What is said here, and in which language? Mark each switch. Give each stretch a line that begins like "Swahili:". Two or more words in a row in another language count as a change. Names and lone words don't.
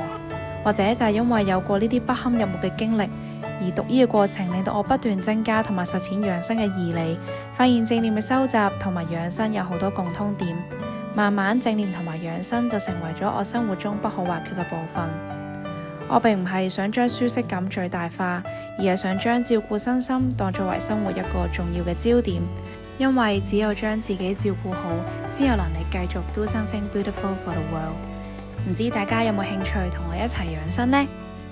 Cantonese: 或者就係因為有過呢啲不堪入目嘅經歷，而讀醫嘅過程令到我不斷增加同埋實踐養生嘅義理，發現正念嘅收集同埋養生有好多共通點，慢慢正念同埋養生就成為咗我生活中不可或缺嘅部分。我並唔係想將舒適感最大化，而係想將照顧身心當作為生活一個重要嘅焦點，因為只有將自己照顧好，先有能力繼續
English: do something beautiful for the world。
Cantonese: 唔知大家有冇興趣同我一齊養生呢？